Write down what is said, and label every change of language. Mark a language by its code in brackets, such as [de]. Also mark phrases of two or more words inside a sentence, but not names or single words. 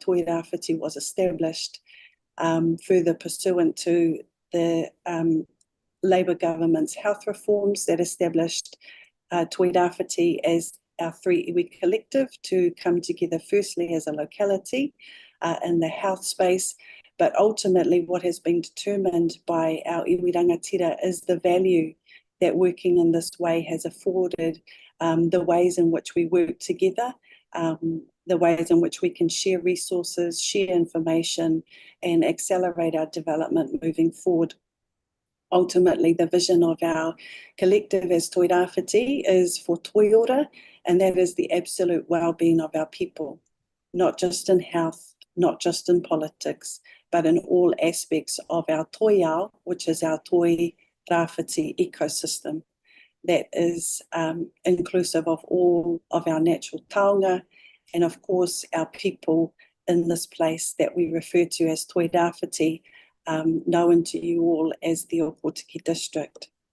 [en] Toi Rāwhiti was established, further pursuant to the Labour government's health reforms that established Toi Rāwhiti as our three iwi collective to come together firstly as a locality in the health space, but ultimately what has been determined by our [mi] iwi rangatira [en] is the value that working in this way has afforded, the ways in which we work together, the ways in which we can share resources, share information, and accelerate our development moving forward. Ultimately, the vision of our collective as Toi Rāwhiti is for [mi] toi ora, [en] and that is the absolute well-being of our people, not just in health, not just in politics, but in all aspects of our [mi] toi ao, [en] which is our Toi Rāwhiti ecosystem that is inclusive of all of our natural taonga and of course our people in this place that we refer to as Toi Rāwhiti, known to you all as the Ōpōtiki district.